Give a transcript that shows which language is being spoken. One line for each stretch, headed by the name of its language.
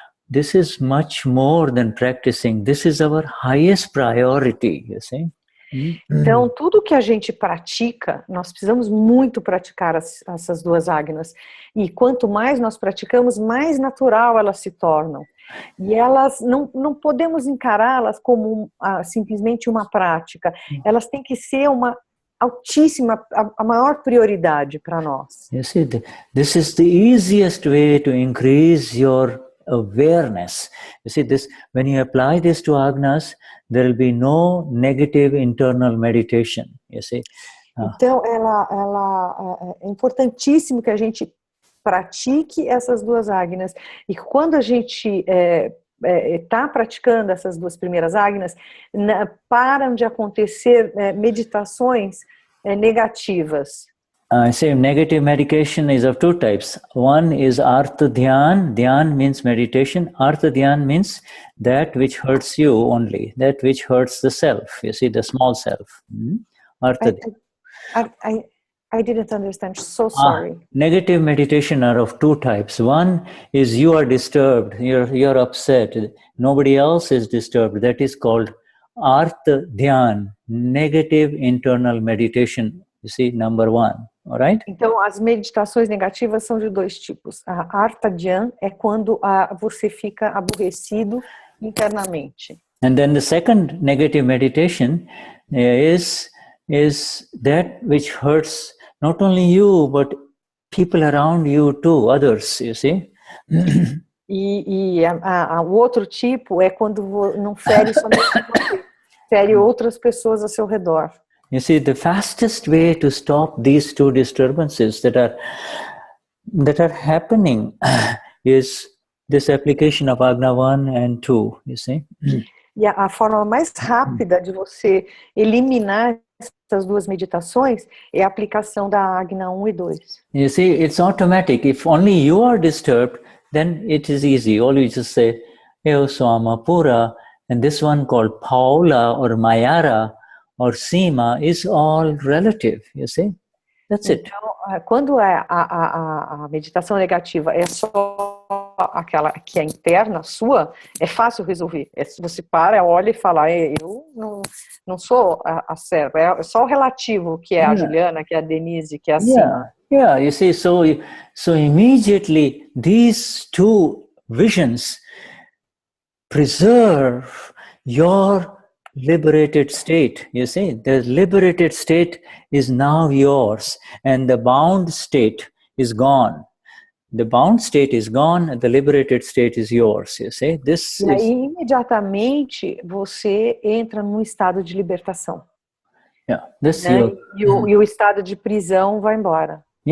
English: This is much more than practicing. This is our highest priority, you see.
Portuguese: Então, tudo que a gente pratica, nós precisamos muito praticar essas duas Agnas. E quanto mais nós praticamos, mais natural elas se tornam. E elas, não podemos encará-las como simplesmente uma prática. Elas têm que ser uma altíssima, a maior prioridade para nós.
English: You see, this is the easiest way to increase your awareness. You see, this, when you apply this to Agnas, there will be no negative internal meditation, you see.
Portuguese: Então, é importantíssimo que a gente pratique essas duas Agnas. E quando a gente está praticando essas duas primeiras Agnas, param de acontecer meditações negativas.
English: I say negative meditation is of two types. One is Artha Dhyan. Dhyan means meditation. Artha Dhyan means that which hurts you only, that which hurts the self. You see, the small self. Artha Dhyan. I didn't understand. So sorry. Negative meditation are of two types. One is you are disturbed. You're upset. Nobody else is disturbed. That is called Artha Dhyan, negative internal meditation. You see, number one. All right?
Portuguese: Então, as meditações negativas são de dois tipos. A Artha Dhyan é quando você fica aborrecido internamente.
English: And then the second negative meditation is that which hurts not only you, but people around you too, others, you see?
Portuguese: O outro tipo é quando não fere somente você, fere outras pessoas ao seu redor.
English: You see, the fastest way to stop these two disturbances that are happening is this application of Agna 1 and 2, you see?
Portuguese: E a forma mais rápida de você eliminar essas duas meditações é a aplicação da Agna 1 e 2.
English: You see, it's automatic. If only you are disturbed, then it is easy. All you just say,
Portuguese: Eu sou alma pura,
English: And this one called Paula or Mayara or Seema is all relative, you see? That's it.
Portuguese: Então, quando a meditação negativa é só aquela que é interna, sua, é fácil resolver. Você para, olha e fala, eu não sou a serva, é só o relativo, que é a Juliana, que é a Denise, que é a Seema.
English: Yeah, you see, so immediately these two visions preserve your liberated state. You see, the liberated state is now yours, and the bound state is gone. The bound state is gone, and the liberated state is yours. You see, this
Portuguese: e aí, imediatamente, você entra num estado de libertação.
English: Yeah, this
Portuguese: né? E o estado de prisão vai embora.